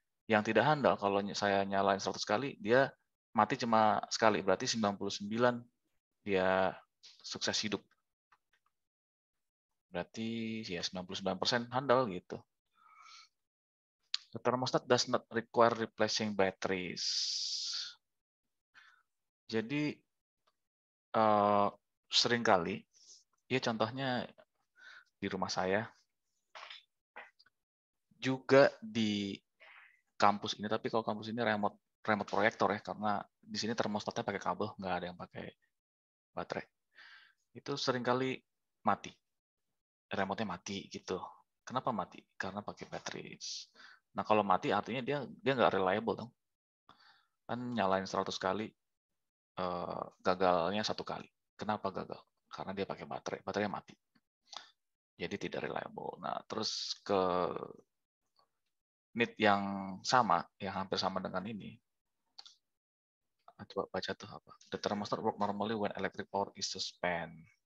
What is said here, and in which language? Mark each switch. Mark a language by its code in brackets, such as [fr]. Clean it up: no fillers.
[id] Yang tidak handal, kalau saya nyalain 100 kali, dia mati cuma sekali. Berarti 99 dia sukses hidup. Berarti ya 99% handal gitu. [en] The thermostat does not require replacing batteries. [id] Jadi seringkali, ya contohnya di rumah saya, juga di kampus ini, tapi kalau kampus ini remote proyektor ya, karena di sini termostatnya pakai kabel, nggak ada yang pakai baterai. Itu seringkali mati, remote-nya mati gitu. Kenapa mati? Karena pakai baterai. Nah kalau mati artinya dia nggak reliable dong. Kan nyalain 100 kali, gagalnya 1 kali. Kenapa gagal? Karena dia pakai baterainya mati. Jadi tidak reliable. Nah terus ke need yang sama, yang hampir sama dengan ini. Coba baca tuh apa. [en] The thermostat work normally when electric power is suspended.